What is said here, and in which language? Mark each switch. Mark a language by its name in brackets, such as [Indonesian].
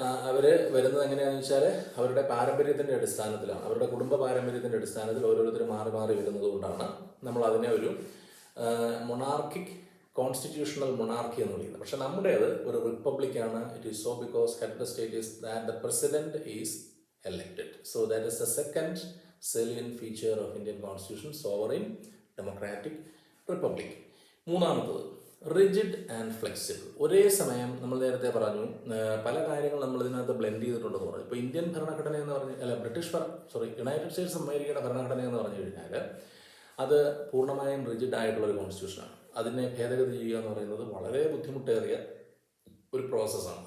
[Malayalam] അവർ വരുന്നത് എങ്ങനെയാണെന്ന് വെച്ചാൽ അവരുടെ പാരമ്പര്യത്തിൻ്റെ അടിസ്ഥാനത്തിലാണ്, അവരുടെ കുടുംബ പാരമ്പര്യത്തിൻ്റെ അടിസ്ഥാനത്തിൽ ഓരോരുത്തരും മാറി മാറി വരുന്നത് കൊണ്ടാണ് നമ്മൾ അതിനെ ഒരു മൊണാർക്കിക് കോൺസ്റ്റിറ്റ്യൂഷണൽ മൊണാർക്കി എന്ന് വിളിക്കുന്നത്. പക്ഷെ നമ്മുടേത് ഒരു റിപ്പബ്ലിക്കാണ്. [English] It is so because head of the state is that the president is elected. So that is the second salient feature of Indian Constitution, sovereign, democratic, republic. [Malayalam] മൂന്നാമത്തത് റിജിഡ് ആൻഡ് ഫ്ലെക്സിബിൾ. ഒരേ സമയം നമ്മൾ നേരത്തെ പറഞ്ഞു പല കാര്യങ്ങൾ നമ്മൾ ഇതിനകത്ത് ബ്ലെൻഡ് ചെയ്തിട്ടുണ്ടെന്ന് പറഞ്ഞു. ഇപ്പോൾ ഇന്ത്യൻ ഭരണഘടന എന്ന് പറഞ്ഞ് യുണൈറ്റഡ് സ്റ്റേറ്റ്സ് അമേരിക്കയുടെ ഭരണഘടന എന്ന് പറഞ്ഞു കഴിഞ്ഞാൽ അത് പൂർണ്ണമായും റിജിഡ് ആയിട്ടുള്ളൊരു കോൺസ്റ്റിറ്റ്യൂഷനാണ്. അതിനെ ഭേദഗതി ചെയ്യുക എന്ന് പറയുന്നത് വളരെ ബുദ്ധിമുട്ടേറിയ ഒരു പ്രോസസ്സാണ്.